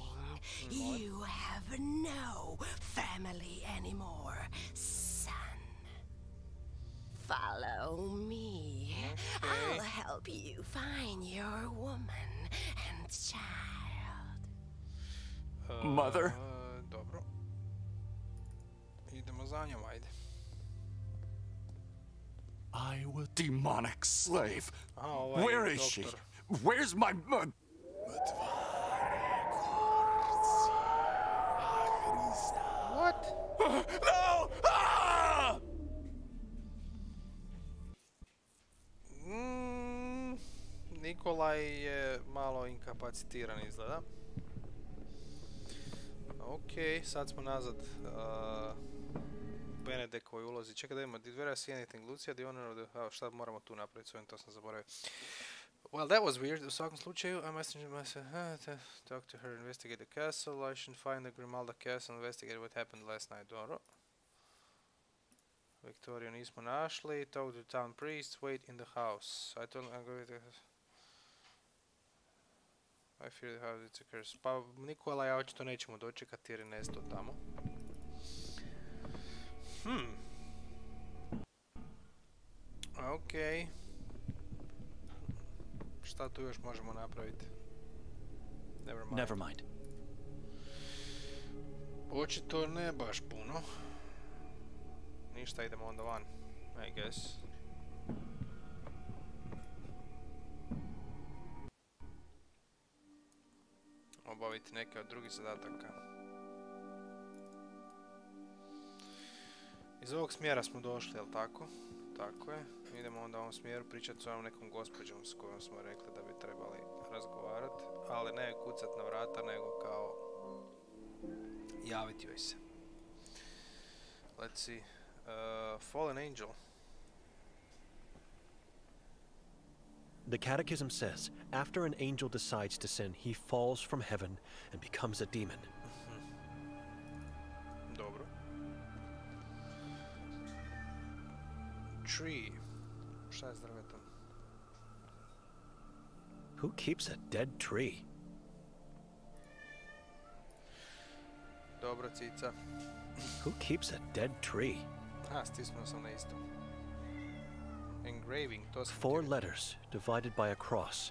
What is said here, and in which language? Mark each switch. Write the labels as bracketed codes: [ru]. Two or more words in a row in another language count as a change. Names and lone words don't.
[en] You have no family anymore, son. Follow me. I'll help you find your woman and child. Mother? [hr] Dobro. Idemo za njom, ajde. [en] I will demonic slave. Where is she? Where's my What? No! Ah! [hr] Nikolaj je malo inkapacitiran izgleda. Ok, sad smo nazad Benedekovoj ulozi. Čekaj da imamo, [en] did we see anything? Lucia, the owner of the house. [hr] Šta moramo tu napraviti? Svojim, to sam zaboravio. [en] Well, that was weird. [hr] U svakom slučaju, [en] I must talk to her, investigate the castle. I should find the Grimalda castle, investigate what happened last night. [hr] Dobro. Victoria nismo našli. [en] Talk to the town priest. Wait in the house. I told him I'm going to the house. I fear the house, it's a curse. [hr] Pa Nikolaja očito nećemo dočekati jer je nestao tamo. Ok. Šta tu još možemo napraviti? [en] Never mind. [hr] Očito ne baš puno. Ništa, idemo onda van, [en] I guess. [hr] Obaviti neke od drugih zadataka. Iz ovog smjera smo došli, jel tako? Tako je. Idemo onda u ovom smjeru pričati s ovom nekom gospođom s kojom smo rekli da bi trebali razgovarati. Ali ne kucat na vrata, nego kao javiti joj se. [en] Let's see. Fallen Angel. The Catechism says, after an angel decides to sin, he falls from heaven and becomes a demon. [hr] Dobro. Tree. Šta je s drvetom? [en] Who keeps a dead tree? [hr] Dobro, cica. [en] Who keeps a dead tree? [hr] Stisnuo sam na isto. engraving, to sam [en] 4 letters divided by a cross.